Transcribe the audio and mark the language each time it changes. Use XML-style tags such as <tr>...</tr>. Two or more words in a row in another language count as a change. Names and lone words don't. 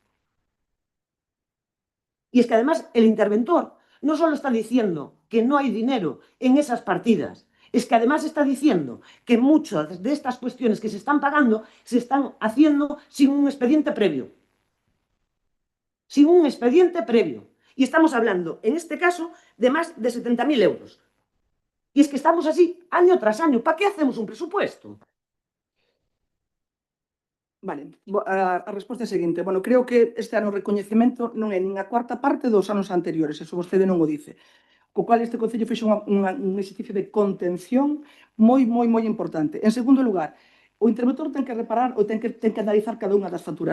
<es>Y es que además el interventor no solo está diciendo que no hay dinero en esas partidas, es que además está diciendo que muchas de estas cuestiones que se están pagando se están haciendo sin un expediente previo. Sin un expediente previo. Y estamos hablando, en este caso, de más de 70.000 euros. Y es que estamos así año tras año. ¿Para qué hacemos un presupuesto?</es> <gl>Vale, a resposta é a seguinte. Bueno, creo que este ano o recoñecemento non é nin a cuarta parte dos anos anteriores, eso vostede non o dice. Co cual este Concello fixo un exercicio de contención moi importante. En segundo lugar, o interventor ten que reparar ou ten que analizar cada unha das facturas.</gl>